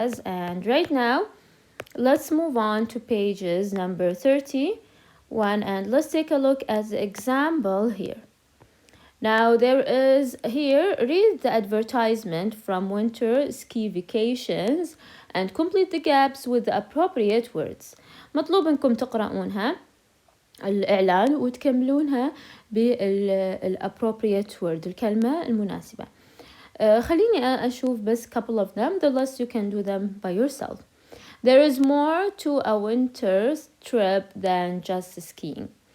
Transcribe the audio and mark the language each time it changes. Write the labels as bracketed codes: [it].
[en] And right now, let's move on to pages number 31 and let's take a look at the example here. Now there is here, read the advertisement from winter ski vacations and complete the gaps with the appropriate words. [ar] مطلوب انكم تقرؤونها الإعلان وتكملونها بال [en] appropriate word، [ar] الكلمة المناسبة. خليني أشوف بس [en] couple of them, the rest you can do them by yourself. There is more to a winter trip than just skiing.